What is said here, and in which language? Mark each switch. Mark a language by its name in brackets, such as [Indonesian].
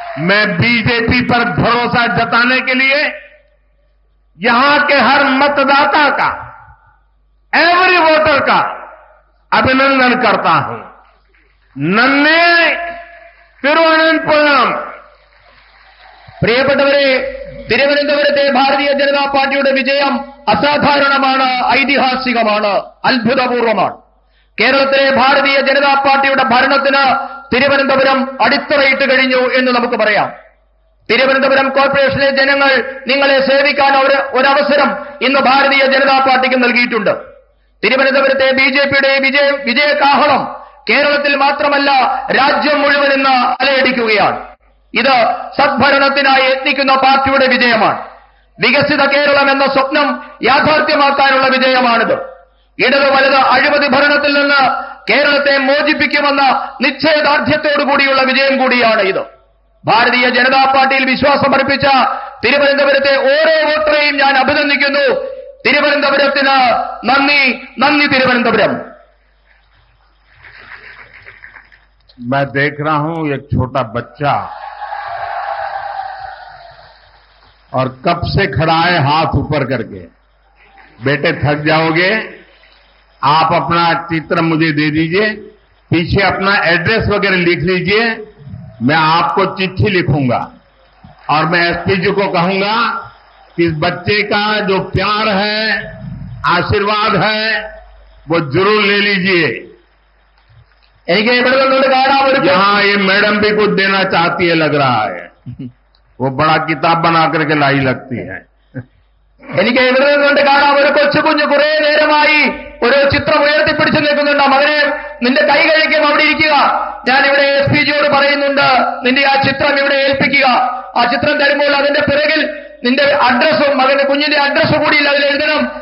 [Hindi] मैं बीजेपी पर भरोसा जताने के लिए यहां के हर मतदाता का, [English] every voter [Hindi] का अभिनंदन करता हूं। नन्हे തിരുവനന്തപുരം [Malayalam] പ്രിയപ്പെട്ടവരെ, തിരുവനന്തപുരത്തെ ഭാരതീയ ജനതാ പാർട്ടിയുടെ വിജയം അസാധാരണമാണ്, ഐതിഹാസികമാണ്, അത്ഭുതപൂർവമാണ്. കേരളത്തിലെ ഭാരതീയ ജനതാ പാർട്ടിയുടെ ഭരണത്തിന് തിരുവനന്തപുരം അടിത്തറയിട്ട് കഴിഞ്ഞു എന്ന് നമുക്ക് പറയാം. തിരുവനന്തപുരം കോർപ്പറേഷനിലെ ജനങ്ങൾ നിങ്ങളെ സേവിക്കാൻ ഒരവസരം ഇന്ന് ഭാരതീയ ജനതാ പാർട്ടിക്ക് നൽകിയിട്ടുണ്ട്. തിരുവനന്തപുരത്തെ ബിജെപിയുടെ വിജയകാഹളം കേരളത്തിൽ മാത്രമല്ല രാജ്യം മുഴുവൻ ഇന്ന് അലയടിക്കുകയാണ്. ഇത് സദ്ഭരണത്തിനായി യത്നിക്കുന്ന പാർട്ടിയുടെ വിജയമാണ്. വികസിത കേരളം എന്ന സ്വപ്നം യാഥാർത്ഥ്യമാക്കാനുള്ള വിജയമാണിത്. ഇടത് വലത് അഴിമതി ഭരണത്തിൽ നിന്ന് കേരളത്തെ മോചിപ്പിക്കുമെന്ന നിശ്ചയദാർഢ്യത്തോടുകൂടിയുള്ള വിജയം കൂടിയാണ് ഇത്. ഭാരതീയ ജനതാ പാർട്ടിയിൽ വിശ്വാസമർപ്പിച്ച തിരുവനന്തപുരത്തെ ഓരോ വോട്ടറെയും ഞാൻ അഭിനന്ദിക്കുന്നു. തിരുവനന്തപുരത്തിന് നന്ദി, നന്ദി തിരുവനന്തപുരം. [Hindi] मैं देख रहा हूं एक छोटा बच्चा और कब से खड़ा है हाथ ऊपर करके। बेटे थक जाओगे, आप अपना चित्र मुझे दे दीजिए, पीछे अपना एड्रेस वगैरह लिख लीजिए, मैं आपको चिट्ठी लिखूंगा और मैं एसपी जी को कहूंगा कि इस बच्चे का जो प्यार है, आशीर्वाद है, वो जरूर ले लीजिए। यहाँ ये मैडम भी कुछ देना चाहती है लग रहा है, वो बड़ा किताब बना करके लाई लगती है. [Malayalam] എനിക്ക് ഇവിടെ നിന്നുകൊണ്ട് കാണാം ഒരു കൊച്ചുകുഞ്ഞ് കുറെ നേരമായി ഒരു ചിത്രം ഉയർത്തിപ്പിടിച്ചു നിൽക്കുന്നുണ്ട്. മകനെ, നിന്റെ കൈ കഴിക്കും, അവിടെ ഇരിക്കുക. ഞാനിവിടെ എസ് പി ജിയോട് പറയുന്നുണ്ട്, നിന്റെ ആ ചിത്രം ഇവിടെ ഏൽപ്പിക്കുക. ആ ചിത്രം തരുമ്പോൾ അതിന്റെ പിറകിൽ നിന്റെ അഡ്രസ്സും മകന്റെ കുഞ്ഞിന്റെ അഡ്രസ്സ് കൂടി അതിൽ എഴുതണം.